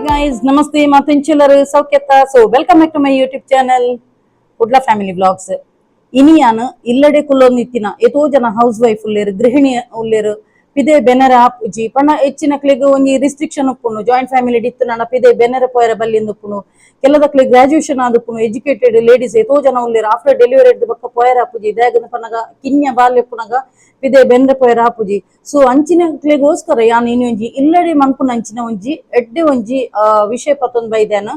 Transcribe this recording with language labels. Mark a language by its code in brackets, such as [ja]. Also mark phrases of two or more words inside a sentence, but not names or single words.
[en] guys, [tcy] namaste, matinchularu, sauketa. [en] So welcome back to my YouTube channel, Udla Family Vlogs. [tcy] ಇನಿಯಾನು ಇಲ್ಲಡೆ ಕುಳೊನಿತ್ತಿನ ಎತೊ ಜನ housewife ಉಲ್ಲೇರು ಗೃಹಿಣಿ ಉಲ್ಲೇರು ಪಿದೆ ಬೆನ್ನರ ಆಪುಜಿ ಪನ ಹೆಚ್ಚಿನಕ್ಲೆಗೆ ಒಂಜಿ ರಿಸ್ಟ್ರಿಕ್ಷನ್ ಉಪ್ಪುನು [en] joint family [tcy] ಡಿತ್ತು ನನ್ನ ಪಿದೆ ಬೆನ್ನರ ಪೋಯರ ಬಲ್ಲಿಂದು ಉಪ್ಪುನು ಕೆಲದಕ್ಲೆ ಗ್ರಾಜುಯೇಷನ್ ಆದುಪ್ಪುನು [en] educated ladies [tcy] ಎತೋ ಜನ ಉಲ್ಲೇರು [en] after delivery [tcy] ಎದ್ದು ಬಕ್ಕ ಪೋಯರ ಆಪುಜಿ ದಾಗನ ಪನಗ ಕಿನ್ಯ ಬಾಲ್ಯ ಪುನಗ ಪಿದೆ ಬೆನ್ನರ ಪೋಯರ ಆಪುಜಿ ಸೊ ಅಂಚಿನಕ್ಲೆಗೋಸ್ಕರ ಯಾನ್ ಇನಿ ಒಂಜಿ ಇಲ್ಲಡೆ ಮಂಕುನ ಅಂಚಿನ ಒಂಜಿ ಎಡ್ಡೆ ಒಂಜಿ ವಿಷಯ ಪತ್ತೊಂದು ಬೈದಾನ